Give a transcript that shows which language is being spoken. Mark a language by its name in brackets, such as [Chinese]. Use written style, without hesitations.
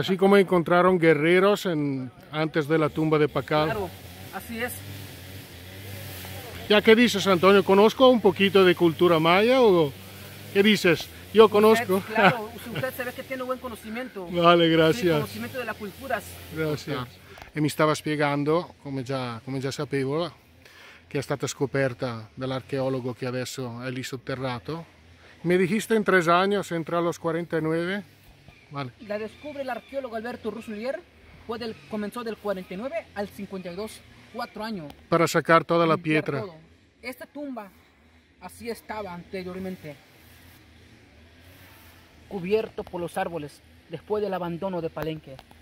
[Spanish] así como encontraron guerreros antes de la tumba de Pacal. Claro, así es. ¿Ya qué dices, Antonio? ¿Conozco un poquito de cultura maya o qué dices? Yo conozco. Usted, claro, usted se ve que tiene buen conocimiento. Vale, Sí, [Italian] grazie. [Spanish] conocimiento de las culturas. [Italian] Grazie. E mi stava spiegando, come già sapevo, che è stata scoperta dall'archeologo che adesso è lì sotterrato. [Spanish] Mi dijiste en 3 años, entra a los 49. Vale. La descubre el arqueólogo Alberto Ruselier, comenzó del 49 al 52, 4 años. Para sacar toda la Limpiar [Italian] pietra. [Spanish] todo. Esta tumba así estaba anteriormente, cubierto por los árboles después del abandono de Palenque.